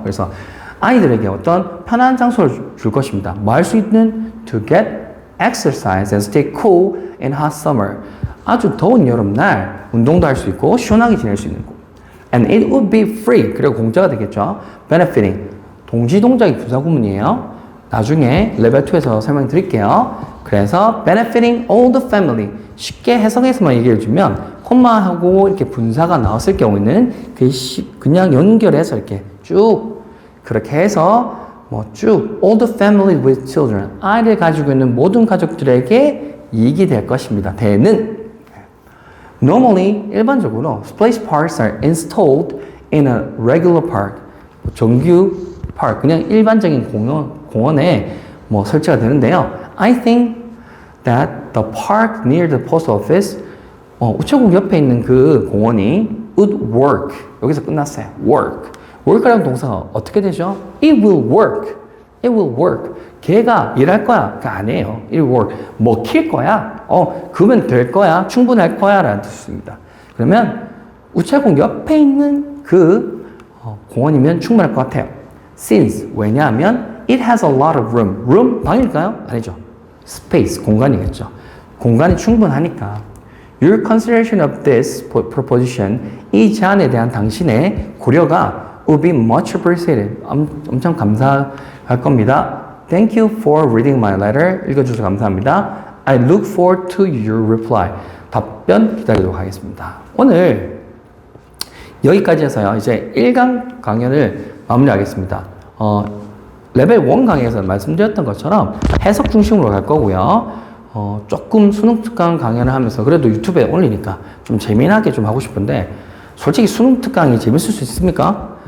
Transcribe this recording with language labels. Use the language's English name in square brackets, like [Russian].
[Korean] 그래서 아이들에게 어떤 편안한 장소를 줄 것입니다. 뭐 할 수 있는 [English] to get exercise and stay cool in hot summer [Korean] 아주 더운 여름날 운동도 할 수 있고 시원하게 지낼 수 있는 곳. [English] and it would be free [Korean] 그리고 공짜가 되겠죠. benefiting 동지 동작이 부사 구문이에요. 나중에 레벨 2에서 설명드릴게요. 그래서 [English] benefiting all the family [Korean] 쉽게 해석해서만 얘기해 주면 콤마하고 이렇게 분사가 나왔을 경우에는 그냥 연결해서 이렇게 쭉 그렇게 해서 뭐 쭉 [English] all the family with children [Korean] 아이를 가지고 있는 모든 가족들에게 이익이 될 것입니다. 대는 normally 일반적으로 [English] splash parks are installed in a regular park [Korean] 정규 park, 그냥 일반적인 공원에 뭐 설치가 되는데요. [English] I think that the park near the post office, [Korean] 우체국 옆에 있는 그 공원이 [English] would work. [Korean] 여기서 끝났어요. work라는 동사가 어떻게 되죠? [English] It will work. [Korean] 걔가 일할 거야. 그게 아니에요. [English] It will work. [Korean] 먹힐 거야. 그러면 될 거야. 충분할 거야. 라는 뜻입니다. 그러면 우체국 옆에 있는 그 공원이면 충분할 것 같아요. [English] Since [Korean] 왜냐하면 [English] it has a lot of room [Korean] 방일까요? 아니죠. space 공간이겠죠. 공간이 충분하니까. [English] Your consideration of this proposition [Korean] 이 제안에 대한 당신의 고려가 [English] will be much appreciated. [Korean] 엄청 감사할 겁니다. [English] Thank you for reading my letter. [Korean] 읽어주셔서 감사합니다. [English] I look forward to your reply. [Korean] 답변 기다리도록 하겠습니다. 오늘 여기까지 해서요. 이제 1강 강연을 마무리하겠습니다. 레벨 1 강의에서 말씀드렸던 것처럼 해석 중심으로 갈 거고요. 조금 수능 특강 강연을 하면서 그래도 유튜브에 올리니까 좀 재미나게 좀 하고 싶은데 솔직히 수능 특강이 재밌을 수 있습니까?